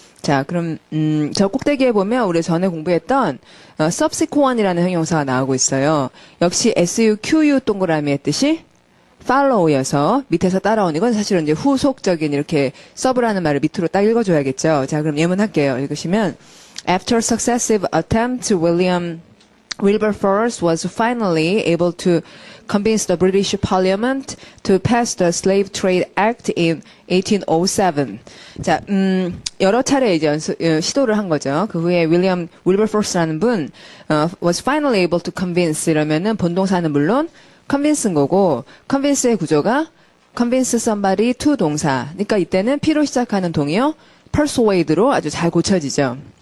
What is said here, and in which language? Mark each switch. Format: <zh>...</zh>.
<ko>자, 그럼 저 꼭대기에 보면 우리 전에 공부했던 subsequent이라는 형용사가 나오고 있어요. 역시 suqu 동그라미의 뜻이 follow여서 밑에서 따라오는 이건 사실은 이제 후속적인 이렇게 sub라는 말을 밑으로 딱 읽어줘야겠죠. 자, 그럼 예문할게요. 읽으시면</ko> <en>After successive attempts, Wilberforce was finally able to convince the British Parliament to pass the Slave Trade Act in 1807.</en> <ko>자, 여러 차례 이제 시도를 한 거죠. 그 후에 윌버포스라는 분</ko> <en>was finally able to convince</en> <ko>이러면은 본동사는 물론 convince인 거고 convince의 구조가 convince somebody to 동사. 그러니까 이때는 P로 시작하는 동의어 persuade로 아주 잘 고쳐지죠.</ko>